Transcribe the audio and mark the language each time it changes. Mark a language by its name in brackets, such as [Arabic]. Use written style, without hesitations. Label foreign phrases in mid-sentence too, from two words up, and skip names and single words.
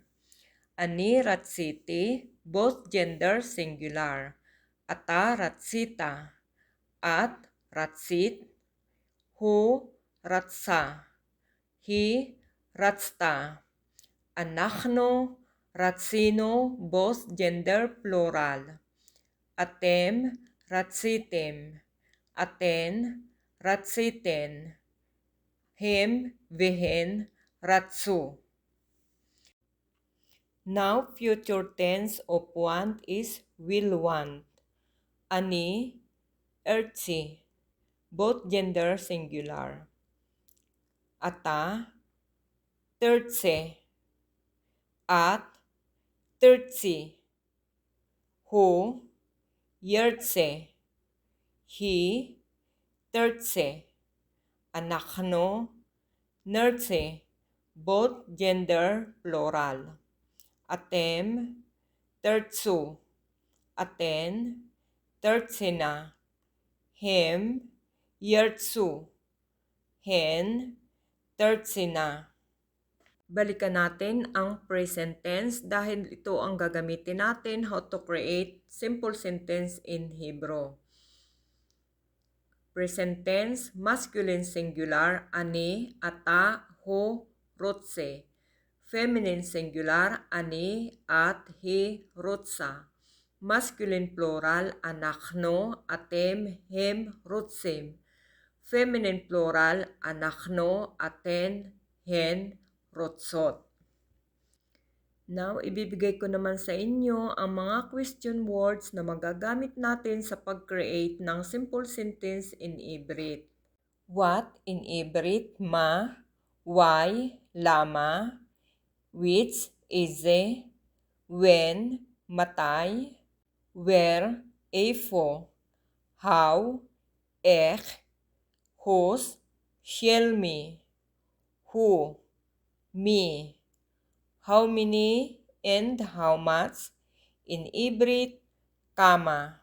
[Hebrew] Ani ratsiti, [English] both gender singular. [Hebrew] Ata ratsita, at ratsit, hu ratsa, he ratsta. Anachno, ratsino, [English] both gender plural. [Hebrew] Atem, ratsitem. Aten, ratsiten. Hem, vehen, ratsu. [English] Now, future tense of want is will want. [Hebrew] Ani, earthy, [English] both gender singular. [Hebrew] Ata, thirtse, at, thirtsi. Who, yertse, he, thirtse. Anakno, nertse, [English] both gender plural. [Hebrew] Atem, tertsu, aten, tertsina. Hem, yertsu, hen, tertsina. [Filipino] Balikan natin ang present tense dahil ito ang gagamitin natin [English] how to create simple sentence in Hebrew. Present tense, masculine singular, [Hebrew] ani, ata, ho, rotse. [English] Feminine singular, [Hebrew] ani, at, he, rotsa. [English] Masculine plural, [Hebrew] anakno, atem, hem, rotsem. [English] Feminine plural, [Hebrew] anakno, aten, hen, rotsot. [English] Now, [Filipino] ibibigay ko naman sa inyo ang mga [English] question words [Filipino] na magagamit natin sa pag-create ng [English] simple sentence in Ibrit. What in Ibrit? Ma, why, lama, which, ize, when, matay, where, efo, how, ek, whose, [Hebrew] shall me, [English] who, me, how many, and how much, in Ibrit, kama.